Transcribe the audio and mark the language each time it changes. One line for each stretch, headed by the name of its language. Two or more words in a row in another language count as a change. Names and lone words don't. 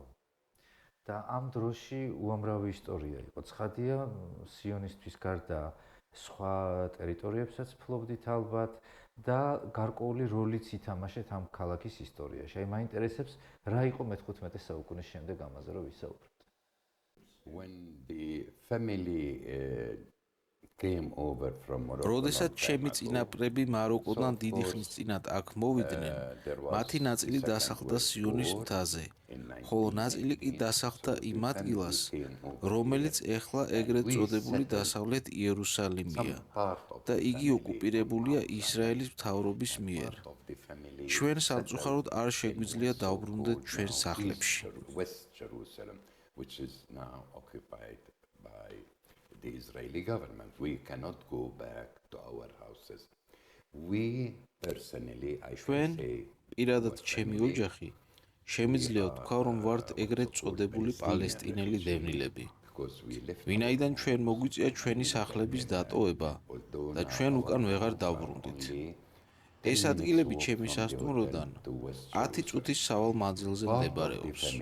Georgian: და ამ დროში უამრავი ისტორია იყო. ცხადია, სიონისთვის გარდა სხვა ტერიტორიებსაც ფლობდით ალბათ და გარკვეული როლიც ითამაშეთ ამ ქალაქის ისტორიაში. აი მაინტერესებს რა იყო მე-15 საუკუნის შემდეგ ამაზე რომ ვისაუბროთ.
English: When the family came over from Morocco.
Georgian: როდესაც ჩემი წინაპრები მაროკოდან დიდი ხნის წინათ აქ მოვიდნენ, მათი ნაწილი დასახლდა სიონის მთაზე, ხოლო ნაწილი კი დასახლდა იმ ადგილას, რომელიც ეხლა ეგრეთ წოდებული დასავლეთ იერუსალიმია და იგი ოკუპირებულია ისრაელის მთავრობის მიერ. ჩვენ სამწუხაროდ არ შეგვიძლია დავბრუნდეთ ჩვენ სახლებში.
English: Which is now occupied by the Israeli government. We cannot go back to our houses. We personally, I should say,
Georgian: პირადად ჩემი ოჯახი შემიძლია ვთქვა, რომ ვართ ეგრეთ წოდებული პალესტინელი დევნილები. ვინაიდან ჩვენ მოგვიწია ჩვენი სახლების დატოვება და ჩვენ უკან ვეღარ დავბრუნდით. ეს ადგილები ჩემი სასტუმროდან 10 წუთის სავალ მანძილზე მდებარეობს.